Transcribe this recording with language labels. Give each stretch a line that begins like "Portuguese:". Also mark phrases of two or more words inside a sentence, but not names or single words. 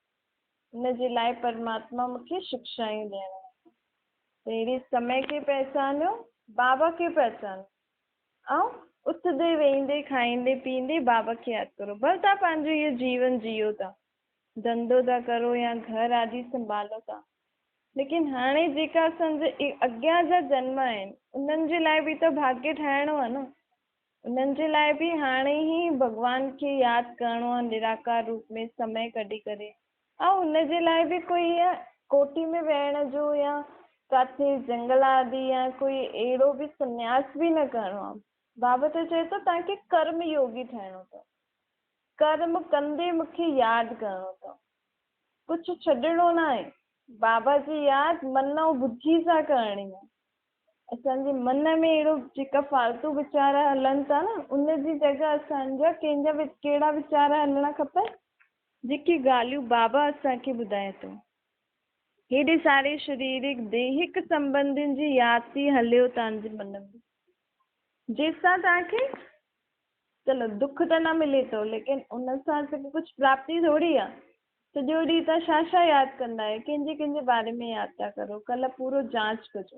Sindhi: हिन जे लाइ परमात्मा मूंखे शिक्षायूं ॾियणु आहे। पहिरीं समय खे पहचानियो, बाबा खे पहचानियो ऐं उथंदे वेहींदे खाईंदे पीअंदे बाबा खे यादि करो। भले तव्हां पंहिंजो इहो जीवन जियो था, धंधो था करो या घर आदि संभालो था, लेकिन हाणे जेका असांजे अॻियां जा जन्म आहिनि उन्हनि जे लाइ बि त भाग्य ठाहिणो आहे न। उन्हनि जे लाइ बि हाणे ई भॻवान खे यादि करिणो आहे निराकार रूप में समय कढी करे, ऐं हुनजे लाइ बि कोई ईअं कोठी में वेहण जो या किथे जंगल आदि या कोई अहिड़ो बि संन्यास बि न करिणो आहे। बाबा त चए थो तव्हांखे कर्म योगी ठहिणो अथव। कर्म कंदे मूंखे यादि करिणो अथव, कुझु छॾिणो न आहे। बाबा जी यादि मन ऐं बुद्धि सां करणी आहे। असांजे मन में अहिड़ो जेका फालतू वीचार हलनि था न, उन जी जॻह असांजा कंहिंजा कहिड़ा वीचार हलणा खपनि, जेकी ॻाल्हियूं बाबा असांखे ॿुधाए थो। हेॾे सारे शारीरिक दैहिक संबंधियुनि जी यादि थी हलियो तव्हांजे मन में, जंहिंसां तव्हांखे चलो दुख त न मिले थो, लेकिन उन सां कुझु प्राप्ति थोरी आहे। सॼो ॾींहुं तव्हां छा यादि कंदा आहियो, कंहिंजे बारे में यादि था करो, कल्ह पूरो जांच कजो।